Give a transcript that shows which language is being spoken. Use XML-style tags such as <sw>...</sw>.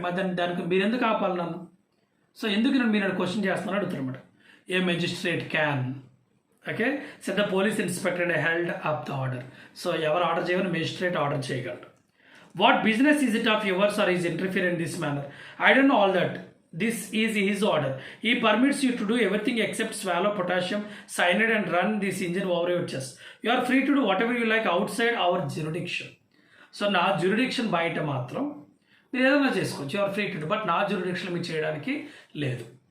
<te>మరి దానికి మీరు ఎందుకు ఆపాలి నన్ను? సో ఎందుకు మీరు క్వశ్చన్ చేస్తున్నాను అడుగుతారు అనమాట.</te> <en>A magistrate can, okay, set the police inspector held up the order.</en> <te>So ఎవరు ఆర్డర్ చేయమని మెజిస్ట్రేట్ ఆర్డర్ చేయగలరు.</te> <en>What business is it of yours or is interfere in this manner? I don't know all that. This is his order. He permits you to do everything except swallow potassium cyanide and run this engine over your chest. You are free to do whatever you like outside our jurisdiction.</en> <te>So నా jurisdiction బయట మాత్రం మీరు ఏదైనా చేసుకోవచ్చు,</te> <en>you are free to do,</en> <te>but నా jurisdiction మీరు చేయడానికి లేదు.</te>